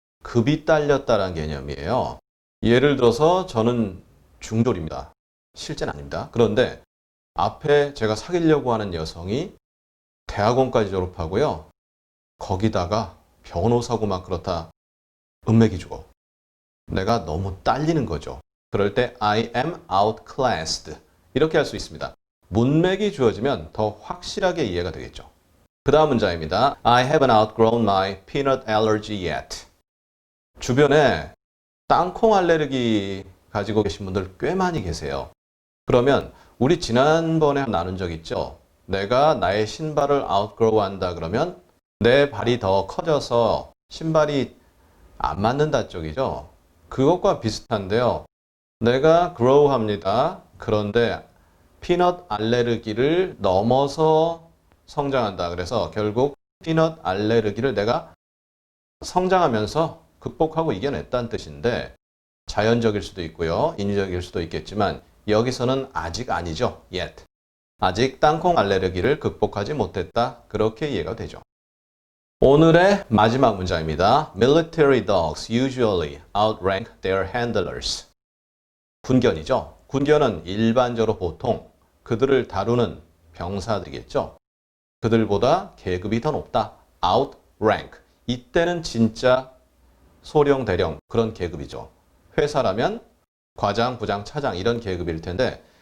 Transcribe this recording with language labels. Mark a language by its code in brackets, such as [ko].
[ko] 급이 딸렸다는 개념이에요. 예를 들어서 저는 중졸입니다. 실제는 아닙니다. 그런데 앞에 제가 사귀려고 하는 여성이 대학원까지 졸업하고요. 거기다가 변호사고 막 그렇다. 은맥이 주고. 내가 너무 딸리는 거죠. 그럴 때 [en] I am outclassed. [ko] 이렇게 할 수 있습니다. 문맥이 주어지면 더 확실하게 이해가 되겠죠. 그 다음 문장입니다. [en] I haven't outgrown my peanut allergy yet. [ko] 주변에 땅콩 알레르기 가지고 계신 분들 꽤 많이 계세요. 그러면 우리 지난번에 나눈 적 있죠? 내가 나의 신발을 outgrow 한다 그러면 내 발이 더 커져서 신발이 안 맞는다 쪽이죠? 그것과 비슷한데요. 내가 grow 합니다. 그런데 피넛 알레르기를 넘어서 성장한다. 그래서 결국 피넛 알레르기를 내가 성장하면서 극복하고 이겨냈다는 뜻인데 자연적일 수도 있고요. 인위적일 수도 있겠지만 여기서는 아직 아니죠. [en] yet. [ko] 아직 땅콩 알레르기를 극복하지 못했다. 그렇게 이해가 되죠. 오늘의 마지막 문장입니다. [en] Military dogs usually outrank their handlers. [ko] 군견이죠. 군견은 일반적으로 보통 그들을 다루는 병사들이겠죠. 그들보다 계급이 더 높다. [en] outrank. [ko] 이때는 진짜 소령, 대령 그런 계급이죠. 회사라면 과장, 부장, 차장 이런 계급일 텐데